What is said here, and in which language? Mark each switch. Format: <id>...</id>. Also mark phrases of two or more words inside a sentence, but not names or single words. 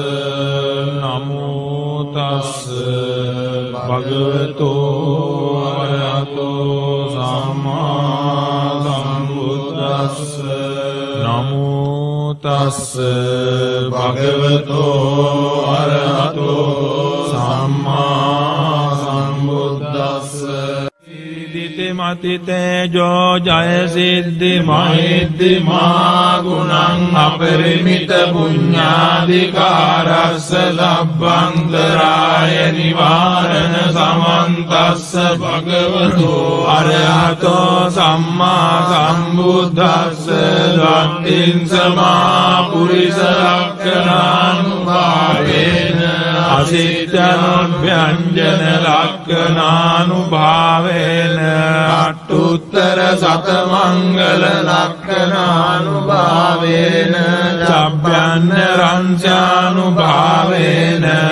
<pi>නමෝ තස්ස භගවතු අරහතෝ සම්මා සම්බුද්දස්ස නමෝ තස්ස භගවතු අරහතෝ සම්මා සම්බුද්දස්ස මතිතේජෝ ජය සිද්ධි මහිද්දි මා ගුණං අපරිමිත පුඤ්ඤාධිකාරස්ස ලබ්බන්තරාය නිවාරණ සමන්තස්ස භගවතු අරහතෝ සම්මා සම්බුද්දස්ස ධම්මින් සමා පුරිස ලක්ඛණානුභාවේන අසිට්ඨනොභ්‍යංජන ලක්ඛණානුභාවේන අට්ඨුත්තර සතමංගල ලක්ඛණානුභාවේන චබ්බන්න රංචානුභාවේන</pi>